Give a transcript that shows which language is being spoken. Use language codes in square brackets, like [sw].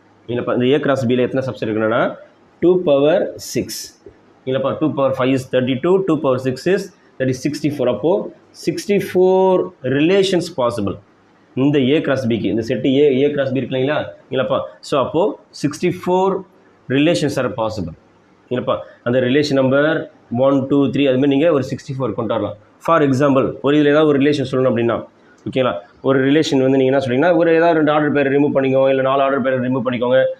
[ta] இல்லைப்பா, இந்த A cross பியில் எத்தனை சப்செட் இருக்குன்னா 2^6. [en] இல்லைப்பா, 2^5 is 32, 2^6 is that is 64. [ta] அப்போது 64 ரிலேஷன்ஸ் பாசிபிள் இந்த ஏ கிராஸ் பிக்கு. இந்த செட்டு ஏ கிராஸ் பி இருக்கு இல்லைங்களா, இல்லைப்பா, ஸோ அப்போது 64 [en] Relations are possible. [ta] இல்லைப்பா, அந்த ரிலேஷன் நம்பர் 1 2 3 அதுமாதிரி நீங்கள் ஒரு 64 கொண்டு வரலாம். ஃபார் எக்ஸாம்பிள் ஒரு இதில் ஏதாவது ஒரு ரிலேஷன் சொல்லணும் அப்படின்னா, ஓகேங்களா, ஒரு ரிலேஷன் வந்து நீங்கள் என்ன சொல்லிங்கன்னா ஒரு ஏதாவது 2 ஆர்டர் பேர் ரிமூவ் பண்ணிக்கோங்க, இல்லை 4 ஆர்டர் பேர் ரிமூவ் பண்ணிக்கோங்க.